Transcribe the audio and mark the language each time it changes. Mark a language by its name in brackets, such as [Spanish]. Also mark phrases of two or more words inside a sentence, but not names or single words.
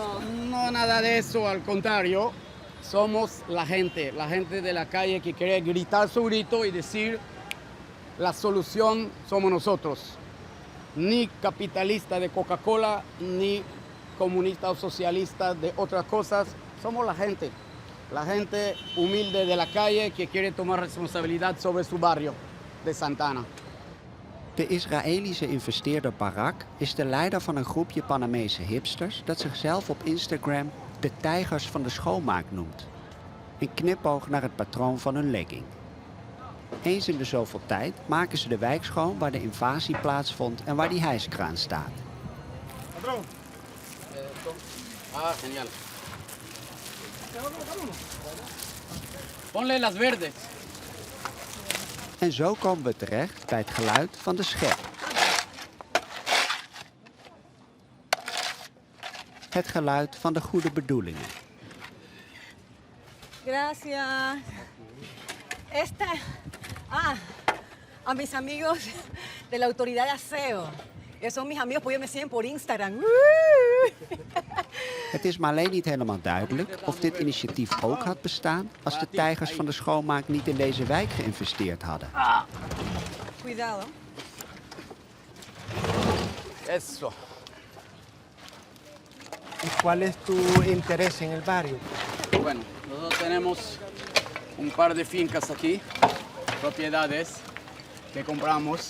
[Spanish] No, nada de eso, al contrario. Somos la gente de la calle que quiere gritar su grito y decir la solución somos nosotros. Ni capitalista de Coca-Cola, ni comunista o socialista de otras cosas. Somos la gente humilde de la calle que quiere tomar responsabilidad sobre su barrio de Santa Ana. [Dutch] De Israëlische investeerder Barak is de leider van een groepje Panamese hipsters dat zichzelf op Instagram de tijgers van de schoonmaak noemt. Een knipoog naar het patroon van hun legging. Eens in de zoveel tijd maken ze de wijk schoon waar de invasie plaatsvond en waar die hijskraan staat. [Spanish] Patrón. Ah, genial. Ponle las verdes. [Dutch] En zo komen we terecht bij het geluid van de schep. Het geluid van de goede bedoelingen. [Spanish] Gracias. A mis amigos de la autoridad de aseo. Esos son mis amigos, pues ellos me siguen por Instagram. [Dutch] Het is maar alleen niet helemaal duidelijk of dit initiatief ook had bestaan als de tijgers van de schoonmaak niet in deze wijk geïnvesteerd hadden. [Spanish] Cuidado. Eso. ¿Y cuál es tu interés en el barrio? Bueno, nosotros tenemos un par de fincas aquí, propiedades que compramos.